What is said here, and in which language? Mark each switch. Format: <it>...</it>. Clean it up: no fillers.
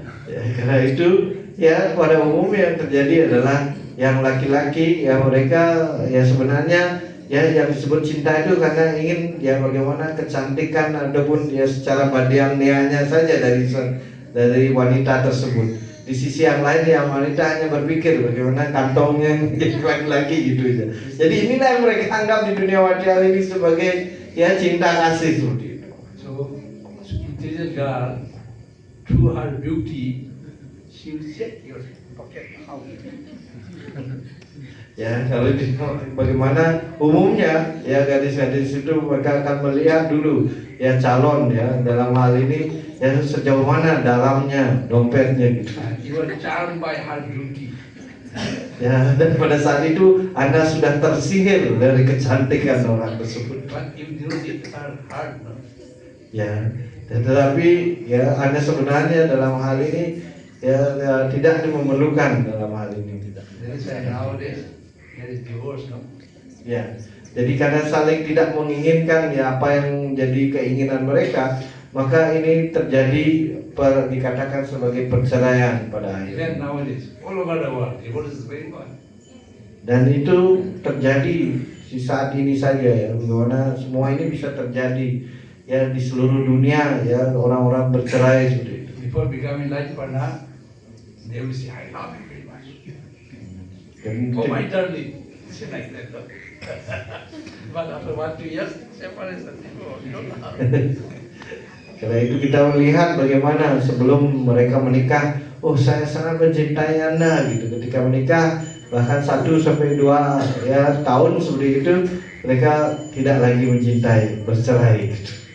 <id>Ya, karena itu ya pada umumnya yang terjadi adalah yang laki-laki ya mereka ya sebenarnya ya yang disebut cinta itu karena ingin ya bagaimana kecantikan ataupun ya secara badianianya saja dari wanita tersebut. Di sisi yang lain yang wanita hanya berpikir bagaimana kantongnya menjadi laki-laki gitu aja. Jadi inilah yang mereka anggap di dunia wajar ini sebagai ya cinta kasih seperti itu.</id> <en>So, intelligent girl, through her beauty, she will check your pocket how.</en> <id>Ya, kalau bagaimana umumnya ya gadis-gadis itu mereka akan melihat dulu ya calon ya dalam hal ini ya sejauh mana dalamnya dompetnya gitu.</id> <en>You are charmed by her beauty.</en> <id>Ya, dan pada saat itu Anda sudah tersihir dari kecantikan orang tersebut.</id> <en>But you know it her heart. No?</en> <id>Ya, tetapi ya Anda sebenarnya dalam hal ini ya tidak memerlukan dalam hal ini tidak.</id> <en>That is why nowadays there is divorce. No?</en> <id>Ya, jadi karena saling tidak menginginkan ya apa yang menjadi keinginan mereka, maka ini terjadi dikatakan sebagai perceraian pada akhirnya.</id> <en>Even nowadays, all over the world, divorce is very common.</en> <id>Dan itu terjadi di saat ini saja ya, bagaimana semua ini bisa terjadi ya di seluruh dunia ya orang-orang bercerai seperti itu.</id> <en>Before becoming life partner, they will say, I love you very much. Oh my darling, say like that. No? But after 1-2 years, separation. Oh, you don't love.</en> <id>Karena itu kita melihat bagaimana sebelum mereka menikah, oh saya sangat mencintai Anda gitu. Ketika menikah bahkan 1-2 ya tahun seperti itu mereka tidak lagi mencintai, bercerai gitu.</id>